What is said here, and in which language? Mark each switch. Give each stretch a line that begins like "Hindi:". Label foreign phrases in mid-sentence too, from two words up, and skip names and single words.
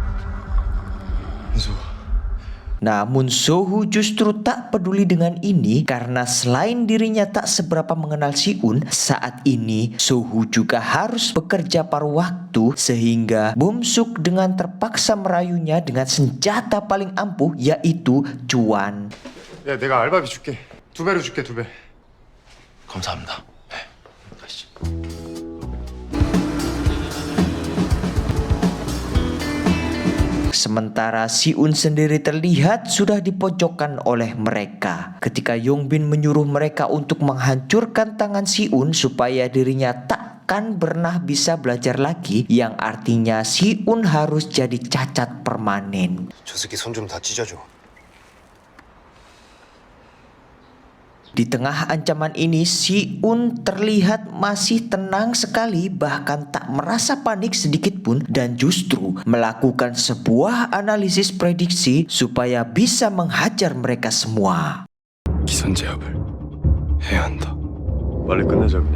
Indonesian: Namun Sohu justru tak peduli dengan ini karena selain dirinya tak seberapa mengenal Si-un, saat ini Sohu juga harus bekerja paruh waktu sehingga Bum-suk dengan terpaksa merayunya dengan senjata paling ampuh yaitu cuan.
Korean: 야, 내가 알바비 줄게. 2배로 줄게, 2배. 감사합니다. 네. 가시죠.
Indonesian: Sementara Si-un sendiri terlihat sudah dipojokkan oleh mereka. Ketika Yongbin menyuruh mereka untuk menghancurkan tangan Si-un supaya dirinya takkan pernah bisa belajar lagi, yang artinya Si-un harus jadi cacat permanen.
Korean: 저 새끼 손 좀 다 찢어줘.
Indonesian: Di tengah ancaman ini, Si-un terlihat masih tenang sekali, bahkan tak merasa panik sedikit pun, dan justru melakukan sebuah analisis prediksi supaya bisa menghajar mereka semua.
Korean: 기선 제압을 해야 한다. 빨리 끝내자 그냥.